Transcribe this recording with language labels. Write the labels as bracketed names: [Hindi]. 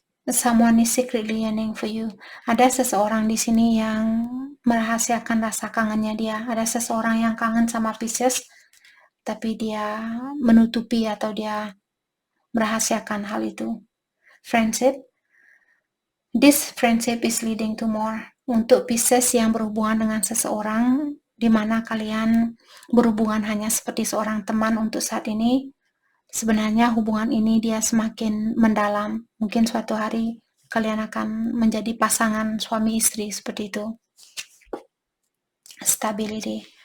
[English] Someone is secretly yearning for you. [Indonesian] Ada seseorang di sini yang merahasiakan rasa kangennya dia. Ada seseorang yang kangen sama Pisces, tapi dia menutupi atau dia merahasiakan hal itu. [English] Friendship. This friendship is leading to more. [Indonesian] Untuk Pisces yang berhubungan dengan seseorang, di mana kalian berhubungan hanya seperti seorang teman untuk saat ini, sebenarnya hubungan ini dia semakin mendalam. Mungkin suatu hari kalian akan menjadi pasangan suami istri seperti itu. Stability.